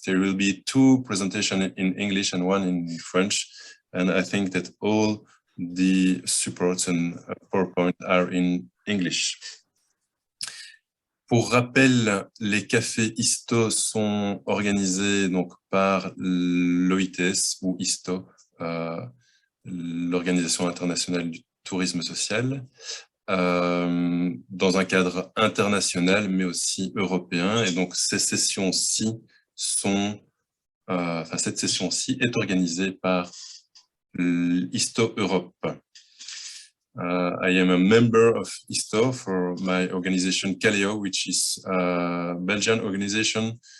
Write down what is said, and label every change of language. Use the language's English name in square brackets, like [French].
[English] There will be 2 presentations in English and 1 in French, and I think that all the supports and PowerPoint are in English. [French] Pour rappel, les cafés ISTO sont organisés donc par l'OITS ou ISTO, l'Organisation internationale du tourisme social, dans un cadre international mais aussi européen. Et donc ces sessions-ci sont, cette session-ci est organisée par ISTO Europe. [English] I am a member of ISTO for my organization Caleo, which is a Belgian organization.